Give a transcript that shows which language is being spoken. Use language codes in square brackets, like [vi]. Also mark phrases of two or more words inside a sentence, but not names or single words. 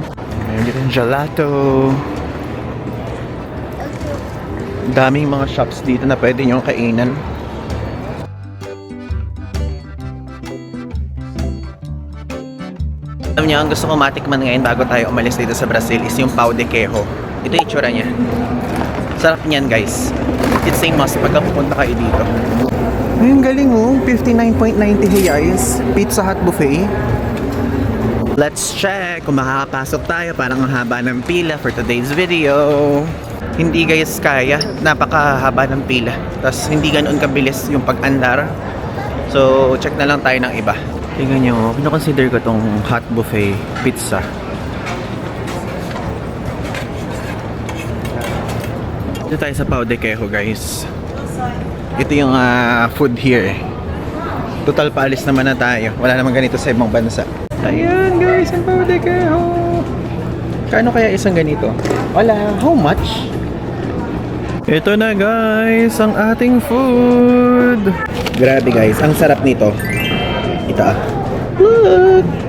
[tl] Mayroon dito yung gelato. Daming mga shops dito na pwede nyo kainan. Alam niyo, ang gusto ko matikman ngayon bago tayo umalis dito sa Brazil is yung pau de queijo. Ito yung itsura niya. Sarap niyan guys. [en] It's a must [tl] pagka pupunta kayo dito. Ayun, galing 59.90 hiyais. [en] Pizza Hut buffet. Let's check [tl] kung makakapasok tayo. Parang ang haba ng pila [en] for today's video. [tl] Hindi guys kaya. Napakahaba ng pila. Tapos hindi ganoon kabilis yung pag-andar. So check na lang tayo ng iba. Tingnan nyo, pinakonsider ko tong [en] hot buffet pizza. [tl] Dito tayo sa pau de queijo guys. Ito yung [en] food here. [tl] Total paalis naman na tayo. Wala naman ganito sa ibang bansa. Ayan guys, ang pau de queijo. Kano kaya isang ganito? Wala, [en] how much? [tl] Ito na guys, ang ating food. Grabe guys, ang sarap nito. Ito Look!